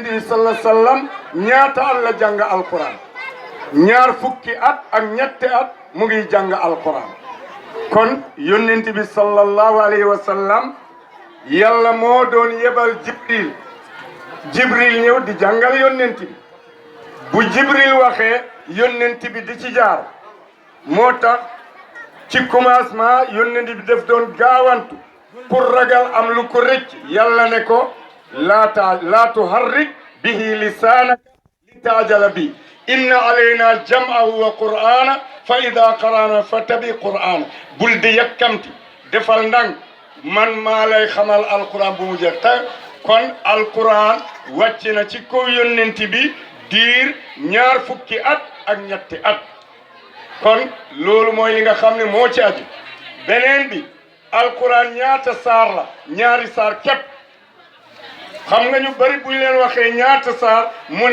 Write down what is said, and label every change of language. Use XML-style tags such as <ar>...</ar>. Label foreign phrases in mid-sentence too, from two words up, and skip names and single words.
<wo>bi</wo> <ar>صلى الله عليه وسلم</ar> <wo>ñaata at la jàng alquran ñaar fukki at ak ñetti at mu ngi jàng alquran kon yonent bi</wo> <ar>صلى الله عليه وسلم</ar> <wo>yàlla moo doon yebal jibril ñëw di jàngal yonent bi bu jibril waxee yonent bi di ci jaar moo tax ci commencement yonent bi def doon gaawantu pour ragal am lu ko rëcc yàlla ne ko</wo> <ar>لا تحرك به لسانك لتعجل به إن علينا جمعه وقرآنه فإذا قرأناه فاتبع قرآنه</ar> <wo>bul di yàkkamti defal ndànk man maa lay xamal alquran bu mu jeex te kon alquran wàcc na ci kaw yonent bi diir ñaar fukki at ak ñetti at kon loolu mooy li nga xam ne moo ci aju beneen bi alquran ñaata saar la ñaari saar képp xam nga ñu bari buñ leen waxee ñaata saar mu</wo>